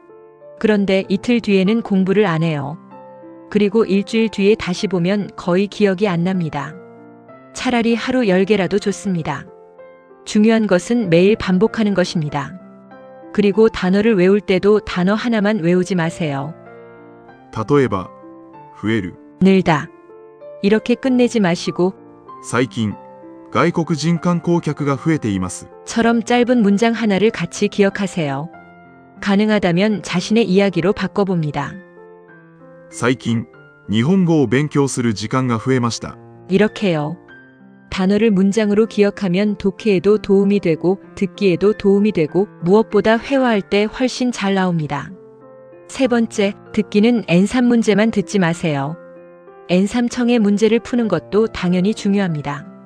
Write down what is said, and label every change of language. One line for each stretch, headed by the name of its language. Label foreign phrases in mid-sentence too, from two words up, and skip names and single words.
Korean: 그런데 이틀 뒤에는 공부를 안 해요. 그리고 일주일 뒤에 다시 보면 거의 기억이 안 납니다. 차라리 하루 10개라도 좋습니다. 중요한 것은 매일 반복하는 것입니다. 그리고 단어를 외울 때도 단어 하나만 외우지 마세요.
Japanese: 例えば、増える。
Korean: 늘다. 이렇게 끝내지 마시고
Japanese: 最近、外国人観光客が増えています。
Korean: 처럼 짧은 문장 하나를 같이 기억하세요. 가능하다면 자신의 이야기로 바꿔봅니다.
Japanese: 最近、日本語を勉強する時間が増えました。
Korean: 이렇게요. 단어를 문장으로 기억하면 독해에도 도움이 되고 듣기에도 도움이 되고 무엇보다 회화할 때 훨씬 잘 나옵니다. 세 번째, 듣기는 N3 문제만 듣지 마세요. N3청의 문제를 푸는 것도 당연히 중요합니다.